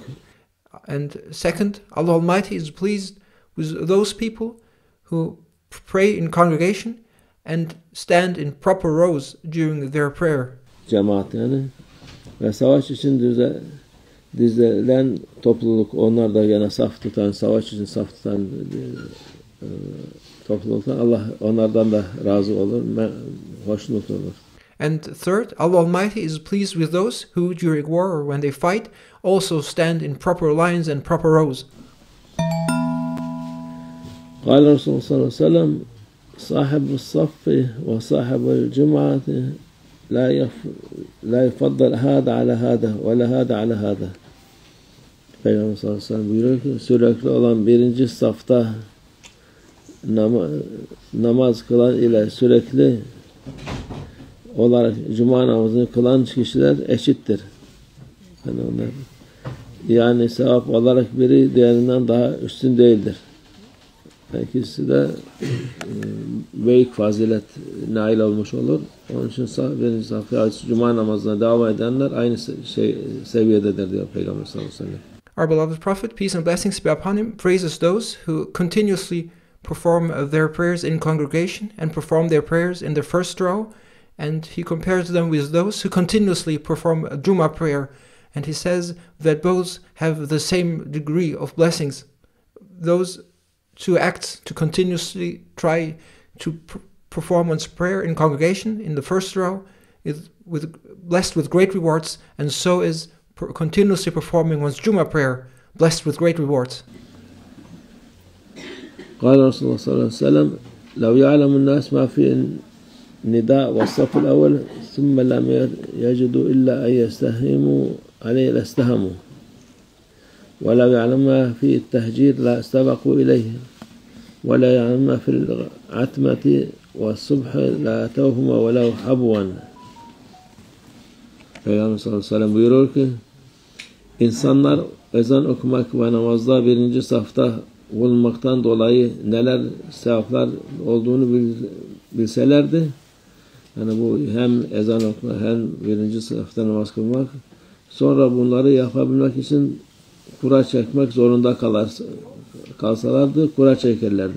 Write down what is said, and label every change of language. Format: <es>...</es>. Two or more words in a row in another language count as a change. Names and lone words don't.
<en>And second, Allah Almighty is pleased with those people who pray in congregation and stand in proper rows during their prayer.</en> <tr>Cemaat yani. Ve savaş için dizilen topluluk, onlar da yine saf tutan, savaş için saf tutan topluluklar, Allah onlardan da razı olur, hoşnut olur.</tr> <en>And third, Allah Almighty is pleased with those who during war or when they fight also stand in proper lines and proper rows.</en> <ar>قال الرسول صلى الله عليه وسلم صاحب الصف وصاحب الجمعة لا يفضل هذا على هذا ولا هذا على هذا.</ar> <tr>Peygamber</tr> <ar>صلى الله عليه وسلم</ar> <tr>buyuruyor ki sürekli olan birinci safta namaz kılan ile sürekli olarak cuma namazını kılan kişiler eşittir. Yani sevap olarak biri diğerinden daha üstün değildir. İkisi de büyük fazilet nail olmuş olur. Onun için birinci safhaya cuma namazına devam edenler aynı seviyededir diyor Peygamber</tr> <ar>صلى الله عليه وسلم.</ar> <en>Our beloved Prophet, peace and blessings be upon him, praises those who continuously perform their prayers in congregation and perform their prayers in the first row, and he compares them with those who continuously perform a Jummah prayer, and he says that both have the same degree of blessings. Those two acts, to continuously try to perform one's prayer in congregation in the first row, is blessed with great rewards, and so is continuously performing one's Jummah prayer, blessed with great rewards.</en> <ar>قال رسول الله صلى الله عليه وسلم لو يعلم الناس ما في النداء والصف الأول ثم لم يجدوا إلا أن يستهموا عليه لاستهموا ولو يعلم ما في التهجير لا استبقوا إليه ولا يعلم ما في العتمة والصبح لا أتوهما ولو حبوا.</ar> <tr>Peygamber</tr> <ar>صلى الله عليه وسلم</ar> <tr>buyuruyor ki insanlar ezan okumak ve namazda birinci safta bulunmaktan dolayı neler sevaplar olduğunu bilselerdi. Yani bu hem ezan okumak hem birinci safta namaz kılmak, sonra bunları yapabilmek için kura çekmek zorunda kalsalardı kura çekerlerdi.</tr>